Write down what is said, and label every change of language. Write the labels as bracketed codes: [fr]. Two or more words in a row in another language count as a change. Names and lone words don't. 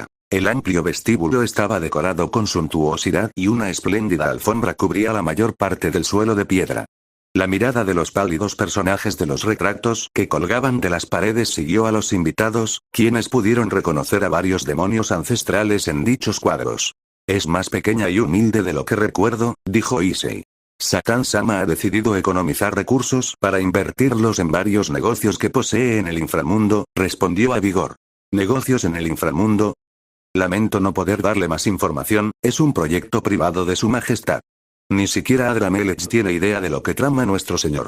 [es] El amplio vestíbulo estaba decorado con suntuosidad y una espléndida alfombra cubría la mayor parte del suelo de piedra. La mirada de los pálidos personajes de los retratos que colgaban de las paredes siguió a los invitados, quienes pudieron reconocer a varios demonios ancestrales en dichos cuadros. Es más pequeña y humilde de lo que recuerdo, dijo Issei. Satan-sama ha decidido economizar recursos para invertirlos en varios negocios que posee en el inframundo, respondió Vigor. ¿Negocios en el inframundo? Lamento no poder darle más información, es un proyecto privado de su majestad. Ni siquiera Adramelech tiene idea de lo que trama nuestro señor.